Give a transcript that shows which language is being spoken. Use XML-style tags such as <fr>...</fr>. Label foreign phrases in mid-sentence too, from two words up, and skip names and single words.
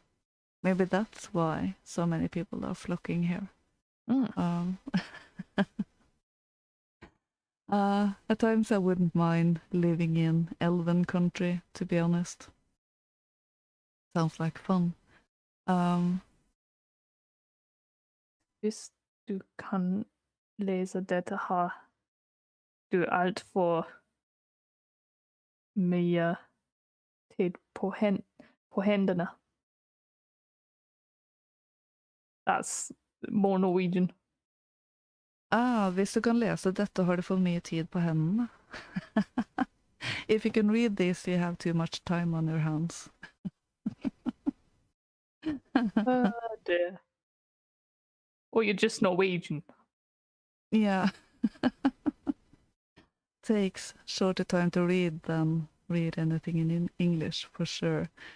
<en>Maybe that's why so many people are flocking here. Mm. At times I wouldn't mind living in elven country, to be honest. Sounds like fun.</en> <da>Hvis du kan læse dette her, du alt for mere tid på hænderne.</da> <en>That's more Norwegian.</en> <no>Hvis du kan lese dette, har du for mye tid på hendene.</no> <en>If you can read this, you have too much time on your hands. Dear. Or you're just Norwegian. Yeah. Takes shorter time to read than read anything in English, for sure.</en>